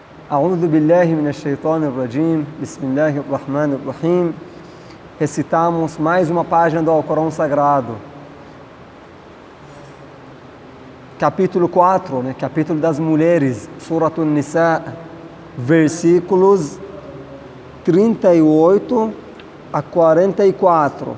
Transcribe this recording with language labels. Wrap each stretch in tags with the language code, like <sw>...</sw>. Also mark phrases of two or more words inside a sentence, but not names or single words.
<ar>أعوذ بالله من الشيطان الرجيم. بسم الله الرحمن الرحيم.</ar> <pt>Recitamos mais uma página do Alcorão Sagrado. Capítulo 4, capítulo das mulheres, Suratun Nisa, versículos 38 a 44.</pt>